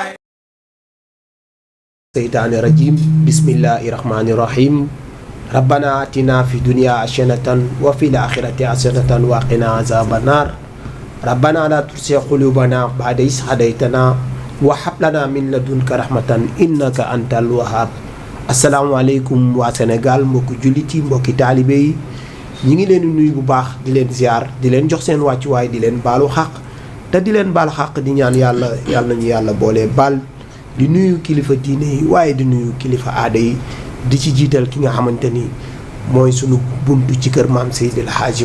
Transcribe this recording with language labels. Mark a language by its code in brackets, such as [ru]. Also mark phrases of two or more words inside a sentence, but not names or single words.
[ar] الشيطان الرجيم بسم الله الرحمن الرحيم ربنا آتنا في الدنيا حسنة وفي الآخرة حسنة وقنا عذاب النار ربنا لا تزغ قلوبنا بعد إذ هديتنا وهب لنا من لدنك رحمة إنك أنت الوهاب. [wo] asalaamaaleykum waa Sénégal mbokki jullit yi mbokki taalibe yi ñi ngi leen di nuyu bu baax di leen ziar di leen jox seen wàccuwaay di leen baalu xaq te di leen baalu xaq di ñaan yàlla nañu yàlla boole baal di nuyu kilifa diine yi waaye di nuyu kilifa aada yi di ci jiital ki nga xamante ni mooy sunu buntu ci kër maam Seydil Hadji